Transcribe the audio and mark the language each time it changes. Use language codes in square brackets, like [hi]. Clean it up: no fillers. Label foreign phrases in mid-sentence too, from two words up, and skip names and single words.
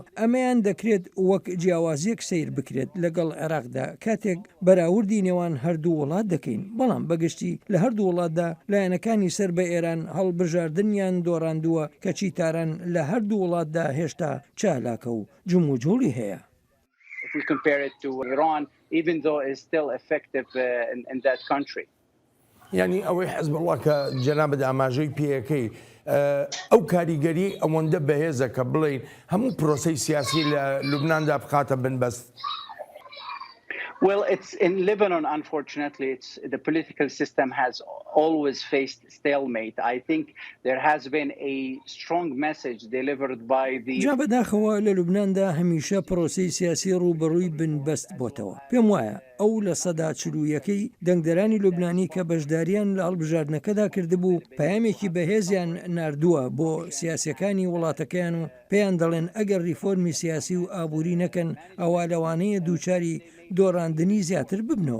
[ckb] ئەمەیان دەکرێت وەک جیاوازیەک سیر بکرێت لەگەڵ عێراقدا کاتێک بەراوردی نێوان هەردوو وڵات دەکەین، بەڵام بەگشتی لە هەردوو وڵاتدا لایەنەکانی سەر بە ئێران هەڵبژاردنیان دۆڕاندووە کە چیتاران لە هەردوو وڵاتدا هێشتا چالاکە و جم و جوڵی هەیە. [en] If we compare it to Iran, even though it's still effective in that country. [ckb] یعنی ئەوەی حەزب الله کە جەنابەت ئاماژەی پێەکەی ئەو کاریگەری ئەوەندە بەهێزە کە بڵین هەموو پرۆسەی سیاسی لە لوبناندا بخاتە بنبەست. [en] Well, it's in Lebanon, unfortunately, the political system has always faced stalemate. I think there has been a strong message delivered by the... [ckb] جا بەداخەوە لە لوبناندا هەمیشە پرۆسەی سیاسی ڕوبەڕووی بنبەست بۆتەوە. پێم وایە ئەو لە سەدا چلوویەکەی دەنگدەرانی لوبنانی کە بەشداریان لە هەڵبژاردنەکەدا کردبوو پەیامێکی بەهێزیان ناردووە بۆ سیاسیەکانی وڵاتەکەیان و پێیان دەڵێن ئەگەر ریفۆرمی سیاسی و ئابووری نەکەن ئەوە لەوانەیە دووچاری دۆڕاندنی زیاتر ببنەوە.